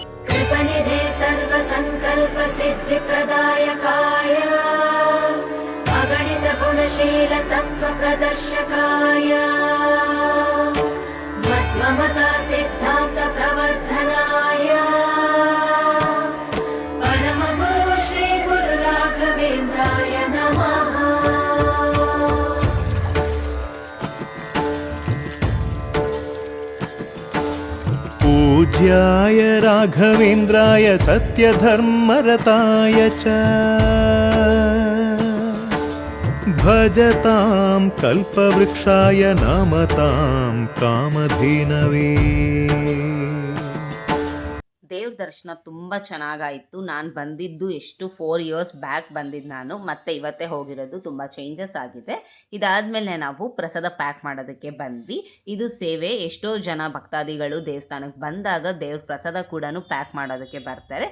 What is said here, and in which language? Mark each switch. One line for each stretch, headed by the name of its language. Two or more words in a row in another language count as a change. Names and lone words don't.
Sanskrit: ಕೃಪನಿಧಿ ಸರ್ವ ಸಂಕಲ್ಪ ಸಿದ್ಧಿ ಪ್ರದಾಯಕಾಯ ಅಗಣಿತ ಗುಣಶೀಲ ತತ್ವ ಪ್ರದರ್ಶಕಾಯ ಮಧ್ವಮತ ಸಿದ್ಧಾಂತ ಪ್ರವರ್ಧನಾಯ ಪರಮ ಗುರು ಶ್ರೀ ಗುರು ರಾಘವೇಂದ್ರಾಯ ನಮಃ. पूज्याय राघवेन्द्राय सत्यधर्मरताय च भजतां कल्पवृक्षाय नमतां कामधेनवे.
Kannada: ದೇವ್ರ ದರ್ಶನ ತುಂಬ ಚೆನ್ನಾಗಾಯಿತು. ನಾನು ಬಂದಿದ್ದು ಎಷ್ಟು 4
English: years back
Kannada: ಬಂದಿದ್ದು ನಾನು, ಮತ್ತು ಇವತ್ತೇ ಹೋಗಿರೋದು. ತುಂಬ ಚೇಂಜಸ್ ಆಗಿದೆ. ಇದಾದಮೇಲೆ ನಾವು ಪ್ರಸಾದ ಪ್ಯಾಕ್ ಮಾಡೋದಕ್ಕೆ ಬಂದ್ವಿ. ಇದು ಸೇವೆ. ಎಷ್ಟೋ ಜನ ಭಕ್ತಾದಿಗಳು ದೇವಸ್ಥಾನಕ್ಕೆ ಬಂದಾಗ ದೇವ್ರ ಪ್ರಸಾದ ಕೂಡ ಪ್ಯಾಕ್ ಮಾಡೋದಕ್ಕೆ ಬರ್ತಾರೆ.